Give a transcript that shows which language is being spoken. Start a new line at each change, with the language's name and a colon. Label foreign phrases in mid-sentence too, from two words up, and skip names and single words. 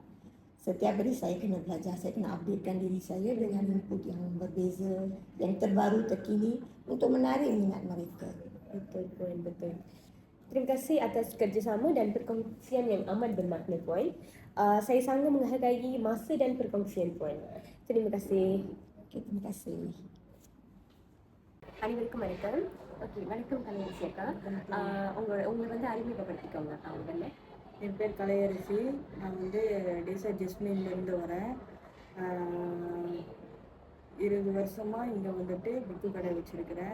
Malay: Setiap hari saya kena belajar, saya kena updatekan diri saya dengan input yang berbeza, yang terbaru, terkini untuk menarik minat mereka. Betul Puan, betul. Terima kasih atas kerjasama dan perkongsian yang amat bermakna Puan. Saya sangat menghargai masa dan perkongsian Puan. Terima kasih. Okay, terima kasih.
Tamil: அனைவருக்கும் வணக்கம். ஓகே, வணக்கம் கலையரசி அக்கா. உங்களை வந்து அறிமுகப்படுத்திக்கோங்க அவங்க. என் பேர் கலையரசி. நான் வந்து டேசா ஜெஸ்மின்லேருந்து வரேன். 20 வருஷமாக இங்கே வந்துட்டு புக்கு கடை வச்சுருக்கிறேன்.